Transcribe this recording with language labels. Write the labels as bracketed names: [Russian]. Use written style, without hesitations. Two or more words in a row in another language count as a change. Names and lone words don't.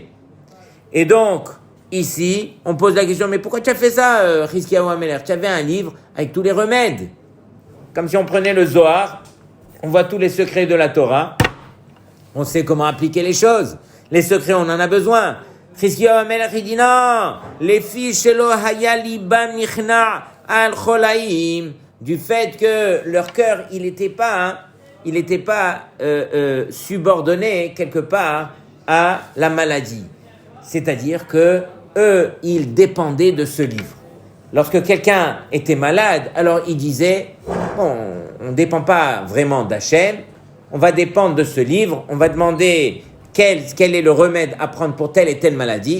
[French] Et donc, ici, on pose la question, mais pourquoi tu as fait ça, Chizkiyahu Amelech? Tu avais un livre avec tous les remèdes. Comme si on prenait le Zohar, on voit tous les secrets de la Torah, on sait comment appliquer les choses. Les secrets, on en a besoin. Chizkiyahu Amelech, il dit non, les filles [Hebrew] שלא היה ליבם נכנע על חולים, [French] du fait que leur cœur, il n'était pas subordonné quelque part à la maladie. C'est-à-dire que eux, ils dépendaient de ce livre. Lorsque quelqu'un était malade, alors il disait, bon, on ne dépend pas vraiment d'Hachem, on va dépendre de ce livre, on va demander quel est le remède à prendre pour telle et telle maladie.